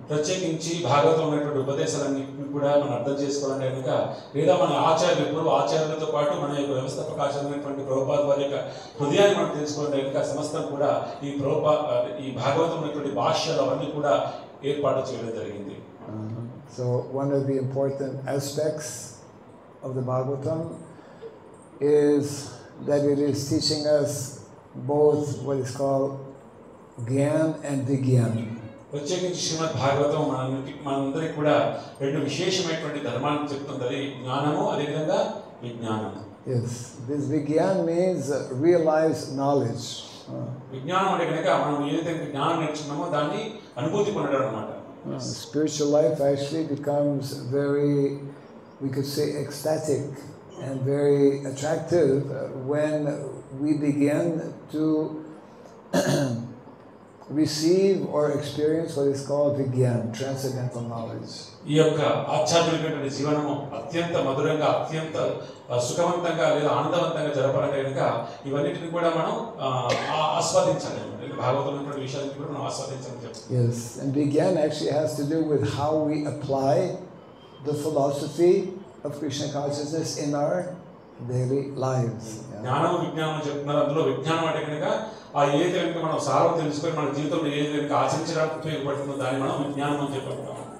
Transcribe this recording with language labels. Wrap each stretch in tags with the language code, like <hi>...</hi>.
<te>ప్రత్యేకించి భాగవతం ఉన్నటువంటి ఉపదేశాలన్నింటినీ కూడా మనం అర్థం చేసుకోవాలంటే కనుక లేదా మన ఆచార్యులతో పాటు మన యొక్క వ్యవస్థాపక ఆచార్యులైనటువంటి ప్రభుపాద వారి యొక్క హృదయాన్ని మనం తెలుసుకోవాలంటే కనుక సమస్తం కూడా ఈ భాగవతం ఉన్నటువంటి భాష్యాలు అవన్నీ కూడా ఏర్పాటు చేయడం జరిగింది.</te> <en>So one of the important aspects of the Bhagavatam is that it is teaching us both what is called Gyan and Vigyan.</en> <te>ప్రత్యేకించి శ్రీమద్ భాగవతం మనందరికీ కూడా రెండు విశేషమైనటువంటి ధర్మాన్ని చెప్తుంది, జ్ఞానము అదేవిధంగా విజ్ఞానం.</te> <en>Yes, this Vigyan means realized knowledge.</en> <te>విజ్ఞానం అంటే కనుక మనం ఏదైతే జ్ఞానం నేర్చుకున్నామో దాన్ని అనుభూతి పొందడం అన్నమాట.</te> <en>Spiritual life actually becomes very, we could say, ecstatic and very attractive when we begin to receive or experience what is called Vigyan, transcendental knowledge.</en> <te>ఈ యొక్క ఆధ్యాత్మికమైన జీవనము అత్యంత మధురంగా అత్యంత సుఖవంతంగా లేదా ఆనందవంతంగా జరపాలంటే కనుక ఇవన్నిటిని కూడా మనం ఆస్వాదించాలి. భాగవతంలో విషయాన్ని కూడా మనం ఆస్వాదించాలని చెప్తాం.</te> <en>Yes, and Vigyan actually has to do with how we apply the philosophy of Krishna consciousness in our daily lives.</en> <te>జ్ఞానం విజ్ఞానం చెప్తున్నారు. అందులో విజ్ఞానం అంటే కనుక ఆ ఏదైతే కనుక మనం సారం తెలుసుకొని మన జీవితంలో ఏదైతే కనుక ఆచరించడానికి ఉపయోగపడుతుందో దాన్ని మనం విజ్ఞానం అని చెప్పుకుంటాం.</te>